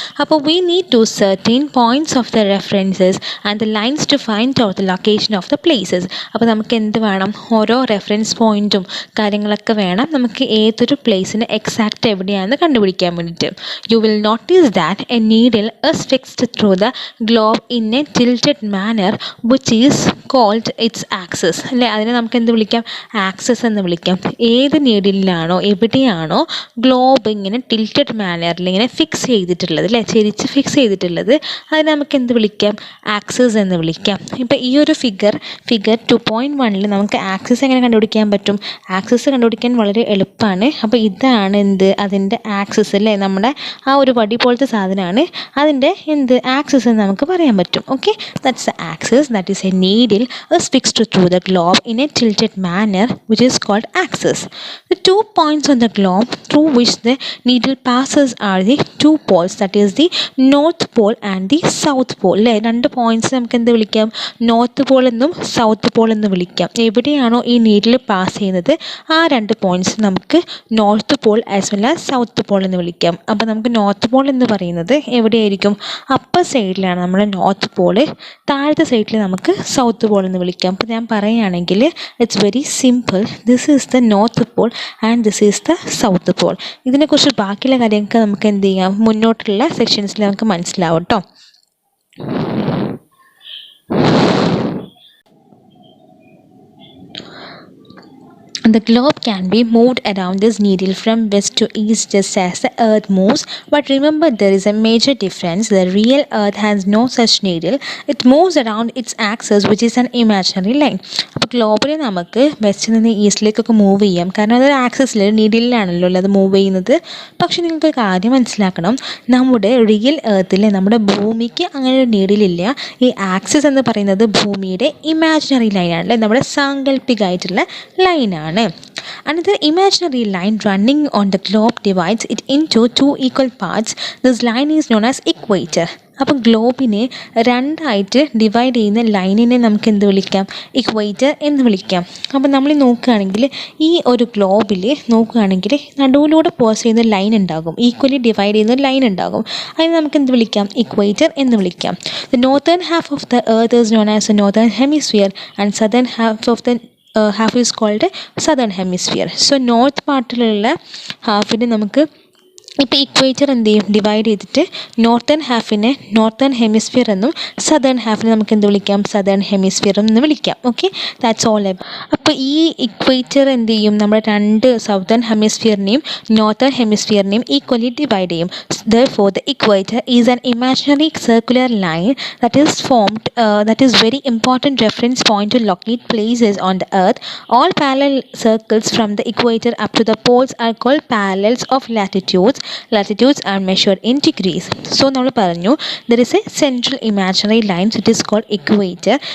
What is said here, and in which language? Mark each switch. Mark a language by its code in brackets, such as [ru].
[en] അപ്പോൾ we need to certain points of the references and the lines to find out the location of the places. [ml] അപ്പോൾ നമുക്ക് എന്ത് വേണം, ഓരോ reference പോയിൻറ്റും കാര്യങ്ങളൊക്കെ വേണം നമുക്ക് ഏതൊരു പ്ലേസിന് എക്സാക്റ്റ് എവിടെയാണെന്ന് കണ്ടുപിടിക്കാൻ വേണ്ടിയിട്ട്. [en] You will notice that a needle is fixed through the globe in a tilted manner which is called its axis അല്ലേ. [ml] അതിനെ നമുക്ക് എന്ത് വിളിക്കാം, ആക്സസ് എന്ന് വിളിക്കാം. ഏത് നീഡിലാണോ എവിടെയാണോ ഗ്ലോബ് ഇങ്ങനെ ടിൽറ്റഡ് മാനറിൽ ഇങ്ങനെ ഫിക്സ് ചെയ്തിട്ടുള്ളത് അല്ലേ, ചെരിച്ച് ഫിക്സ് ചെയ്തിട്ടുള്ളത്, അതിനെ നമുക്ക് എന്ത് വിളിക്കാം, ആക്സസ് എന്ന് വിളിക്കാം. ഇപ്പം ഈ ഒരു ഫിഗർ 2.1 നമുക്ക് ആക്സിസ് എങ്ങനെ കണ്ടുപിടിക്കാൻ പറ്റും, ആക്സിസ് കണ്ടുപിടിക്കാൻ വളരെ എളുപ്പമാണ്. അപ്പോൾ ഇതാണ് എന്ത്, അതിൻ്റെ ആക്സിസ് അല്ലേ, നമ്മുടെ ആ ഒരു വടി പോലത്തെ സാധനമാണ് അതിൻ്റെ എന്ത് ആക്സിസ് എന്ന് നമുക്ക് പറയാൻ പറ്റും. [en] Okay, that's the axis, that is a needle is fixed through the globe in a tilted manner which is called axis. The 2 points on the globe through which the needle passes are the 2 poles, that is the north pole and the south pole അല്ലേ. [ml] 2 points നമുക്ക് എന്ത് വിളിക്കാം, north Paul എന്നും south Paul എന്ന് വിളിക്കാം. എവിടെയാണോ ഈ needle pass ചെയ്യുന്നത് ആ 2 പോയിൻറ്റ്സ് നമുക്ക് north Paul [en] as well as [ml] south Paul എന്ന് വിളിക്കാം. അപ്പോൾ നമുക്ക് നോർത്ത് പോൾ എന്ന് പറയുന്നത് എവിടെയായിരിക്കും, അപ്പർ സൈഡിലാണ് നമ്മുടെ നോർത്ത് പോള്, താഴത്തെ സൈഡിൽ നമുക്ക് സൗത്ത് പോൾ എന്ന് വിളിക്കാം. അപ്പോൾ ഞാൻ പറയുകയാണെങ്കിൽ [en] It's very simple, this is the north pole and this is the south pole. [ml] ഇതിനെക്കുറിച്ച് ബാക്കിയുള്ള കാര്യങ്ങൾക്ക് നമുക്ക് എന്ത് ചെയ്യാം, മുന്നോട്ടുള്ള സെക്ഷൻസിൽ നമുക്ക് മനസ്സിലാവും കേട്ടോ. [en] The globe can be moved around this needle from west to east just as the earth moves, but remember there is a major difference. The real earth has no such needle. It moves around its axis, which is an imaginary line. [ml] അപ്പോൾ ഗ്ലോബിൽ നമുക്ക് വെസ്റ്റിൽ നിന്ന് ഈസ്റ്റിലേക്കൊക്കെ move ചെയ്യാം, കാരണം അതൊരു ആക്സിസിൽ നീഡിലാണല്ലോ അത് move ചെയ്യുന്നത്. പക്ഷെ നിങ്ങൾക്ക് കാര്യം മനസ്സിലാക്കണം, നമ്മുടെ റിയൽ എർത്തിൽ നമ്മുടെ ഭൂമിക്ക് അങ്ങനെ ഒരു നീഡിലില്ല. ഈ ആക്സിസ് എന്ന് പറയുന്നത് ഭൂമിയുടെ ഇമാജിനറി ലൈനാണ്, നമ്മുടെ സാങ്കല്പികമായിട്ടുള്ള ലൈനാണ്. [en] Another imaginary line running on the globe divides it into two equal parts. This line is known as equator. [ml] അപ്പോൾ ഗ്ലോബിനെ രണ്ടായിട്ട് ഡിവൈഡ് ചെയ്യുന്ന ലൈനിനെ നമുക്ക് എന്ത് വിളിക്കാം? ഇക്വേറ്റർ എന്ന് വിളിക്കാം. അപ്പോൾ നമ്മൾ നോക്കുകയാണെങ്കിൽ ഈ ഒരു ഗ്ലോബിൽ നോക്കുകയാണെങ്കിൽ നടുവിലൂടെ പോസ് ചെയ്യുന്ന ലൈൻ ഉണ്ടാകും, ഈക്വലി ഡിവൈഡ് ചെയ്യുന്ന ലൈൻ ഉണ്ടാകും. അതിന് നമുക്ക് എന്ത് വിളിക്കാം? ഇക്വേറ്റർ എന്ന് വിളിക്കാം. [en] The northern half of the earth is known as a northern hemisphere and southern half of the half is called southern hemisphere. [ml] So north പാർട്ടിലുള്ള ഹാഫിന് നമുക്ക് ഇപ്പോൾ ഇക്വേറ്റർ എന്ത് ചെയ്യും? ഡിവൈഡ് ചെയ്തിട്ട് നോർത്തേൺ ഹാഫിനെ നോർത്തേൺ ഹെമിസ്ഫിയർ എന്നും സദേൺ ഹാഫിനെ നമുക്ക് എന്ത് വിളിക്കാം? സദേൺ ഹെമിസ്ഫിയർ എന്ന് വിളിക്കാം. [en] Okay, that's all. [ml] അപ്പോൾ ഈ ഇക്വേറ്റർ എന്ത് ചെയ്യും? നമ്മുടെ രണ്ട് സൗത്തേൺ ഹെമിസ്ഫിയറിനെയും നോർത്തേൺ ഹെമിസ്ഫിയറിനെയും ഈക്വലി ഡിവൈഡ് ചെയ്യും. [en] Therefore the equator is an imaginary circular line that is formed that is very important reference point to locate places on the earth. All parallel circles from the equator up to the poles are called parallels of latitudes. Latitudes are measured in degrees. So [ml] നമ്മൾ പറഞ്ഞു [en] there is a central imaginary line that is called equator.